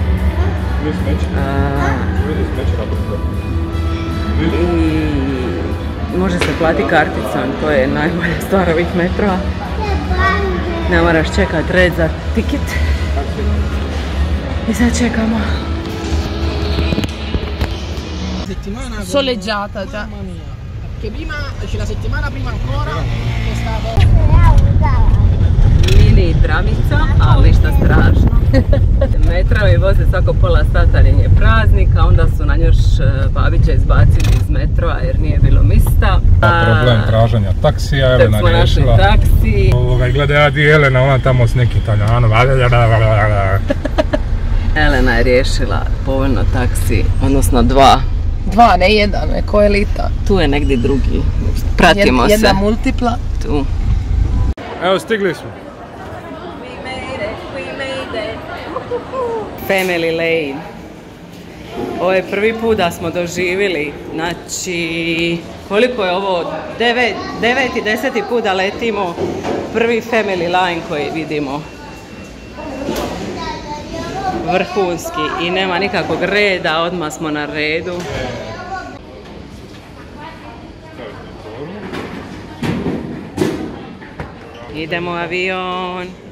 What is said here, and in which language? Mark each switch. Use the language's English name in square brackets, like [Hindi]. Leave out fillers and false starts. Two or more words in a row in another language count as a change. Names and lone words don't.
[Croatian] I može se platiti karticom, to je najbolja stvar ovih metrova. Ne moraš čekati red za tiket. I sad čekamo. [Italian] Soleggiata già. Che prima, la settimana prima ancora è stato [Croatian] Mini tramica, ali ništa strašno. Metrovi voze svako pola sata jer je praznik, a onda su na još babiće izbacili iz metrova jer nije bilo mista. Problem traženja taksija, Elena riješila. Taksi. Gleda ja di Elena, ona tamo s nekim Italijanom. Elena je riješila povoljno taksi, odnosno 2. 2, ne 1, ko elita. Tu je negdje drugi. Pratimo se. Jedna multipla. Tu. Evo, stigli smo. [English] We made it. Family Lane. [Croatian] Ovo je prvi put da smo doživjeli, znači, koliko je ovo, 9. i 10. put da letimo, prvi [English] family line [Croatian] koji vidimo. Vrhunski i nema nikakvog reda, odmah smo na redu. Idemo u avion.